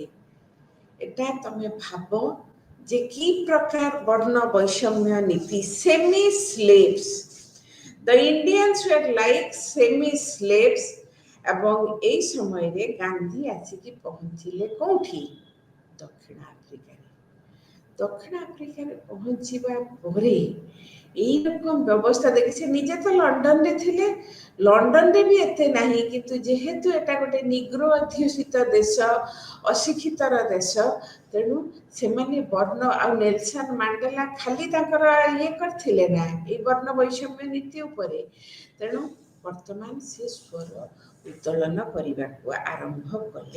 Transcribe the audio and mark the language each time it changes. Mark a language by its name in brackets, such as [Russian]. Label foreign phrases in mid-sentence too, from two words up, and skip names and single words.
[Odia] ଏଟା ତମେ ଭାବ ଯେ କି ପ୍ରକାର ବର୍ଣ୍ଣ ବୈଷମ୍ୟ ନୀତି। [English] semi slaves, the Indians were like semi slaves. [Odia] ଏବଂ ଏଇ ସମୟରେ ଗାନ୍ଧୀ ଆସିକି ପହଞ୍ଚିଲେ କୋଉଠି? ଦକ୍ଷିଣ ଆଫ୍ରିକାରେ। ଦକ୍ଷିଣ ଆଫ୍ରିକାରେ ପହଞ୍ଚିବା ପରେ [Bangla] এইরকম ব্যবস্থা দেখি, সে নিজে তো লন্ডনে [Odia] ଥିଲେ, লন্ডନରେ ବି ଏତେ ନାହିଁ, କିନ୍ତୁ ଯେହେତୁ ଏଟା ଗୋଟେ ନିଗ୍ରୋ ଅଧ୍ୟୁଷିତ ଦେଶ, ଅଶିକ୍ଷିତର ଦେଶ, ତେଣୁ ସେମାନେ ବର୍ଣ୍ଣ ଆଉ ନେଲସନ ମାଣ୍ଡେଲା ଖାଲି ତାଙ୍କର ଇଏ କରିଥିଲେ ନା ଏଇ ବର୍ଣ୍ଣ ବୈଷମ୍ୟ ନୀତି ଉପରେ। ତେଣୁ ବର୍ତ୍ତମାନ ସେ ସ୍ୱର ଉତ୍ତୋଳନ କରିବାକୁ ଆରମ୍ଭ କଲେ।